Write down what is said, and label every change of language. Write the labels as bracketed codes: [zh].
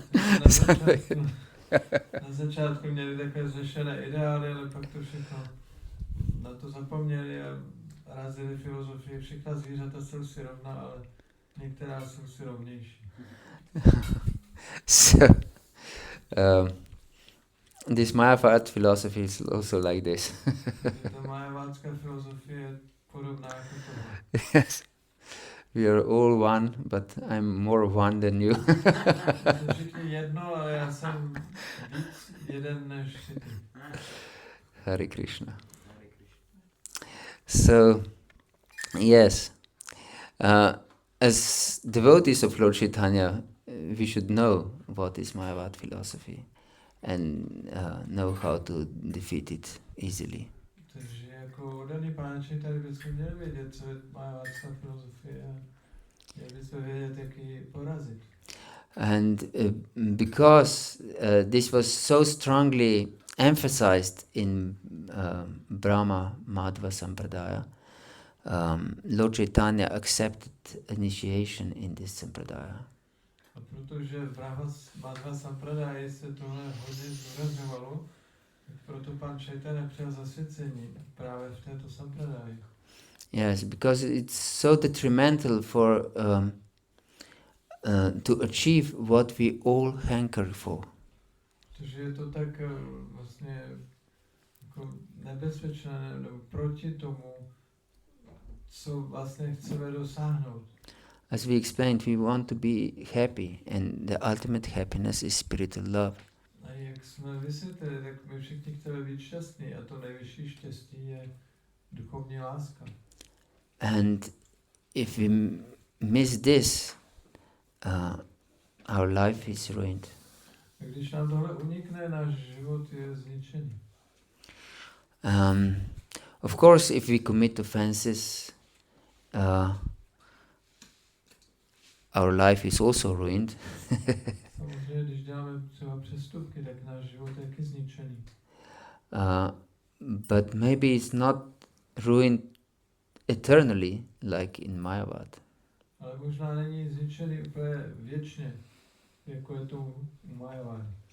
[cs] Na začátku měli takové řešené ideály, ale pak to všechno na to zapomněli a razili filozofii. Všechna zvířata jsou si rovná, ale některá jsou si rovnější. [en] So, this Mayavada philosophy is also like this. [cs] Ta majavádská filozofie je podobná jako to. [en] Yes, we are all one, but I'm more one than you. [cs] Jsme všichni jedno, ale já jsem víc jeden než si ty. [en] Hare Krishna. So, yes, as devotees of Lord Chaitanya, we should know what is Mayavada philosophy and know how to defeat it easily. [cs] Takže jako oddaný páči tady bychom měli vědět, co je majavádská filozofie a měli bychom vědět, jak ji porazit. [en] And because this was so strongly emphasized in Brahma-Madhva sampradaya, Lord Chaitanya accepted initiation in this sampradaya. [cs] A protože v Brahma-Madhva sampradaji se tohle hodně zdůrazňovalo, tak proto pán Chaitanya přijal zasvěcení právě v této sampradaji. [en] Yes, because it's so detrimental for to achieve what we all hanker for. [cs] Protože je to tak vlastně jako nebezpečné nebo proti tomu, co vlastně chceme dosáhnout. [en] as we explained, we want to be happy, and the ultimate happiness is spiritual love. [cs] A jak jsme vysvětlili, tak my všichni chceme být šťastní a to nejvyšší štěstí je duchovní láska. [en] And if we miss this, our life is ruined. [cs] A když nám tohle unikne, náš život je zničený. [en] Of course, if we commit offenses, our life is also ruined. [cs] Samozřejmě, když děláme třeba přestupky, tak náš život je taky zničený. [en] But maybe it's not ruined eternally, like in Mayavada. [cs] Ale možná není zničený úplně věčně, jako je to u Mayavady.